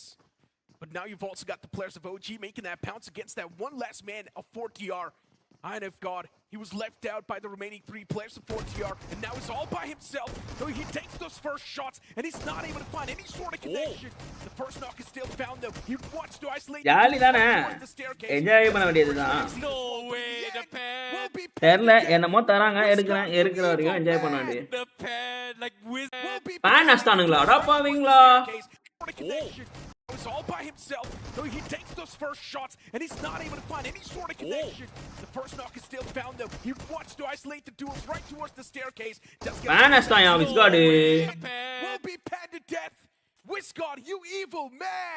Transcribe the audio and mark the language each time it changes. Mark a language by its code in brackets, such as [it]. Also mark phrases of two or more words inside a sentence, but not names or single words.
[en] But now you've also got the players of OG making that pounce against that one last man of 4TR. And if God, he was left out by the remaining 3 players of 4TR, and now he's all by himself. So he takes those first shots, and he's not able to find any sort of connection. The first knock is still found though. He wants to isolate the staircase. [ta] Enjoy பண்ண வேண்டியதுதான். [en] No way, the pen. [ta] தெரியல என்னமோ தராங்க எடுக்கிற வரைக்கும் என்ஜாய் பண்ண வேண்டியது. [en] The pen, like with. [ta] பேன் அஸ்தானுங்களா அடா பாவீங்களா. [en] He's all by himself, though he takes those first shots, and he's not able to find any sort of connection. The first knock is still found, though. He wants to isolate the duels right towards the staircase. Will be panned to death. Wizgod, you evil man!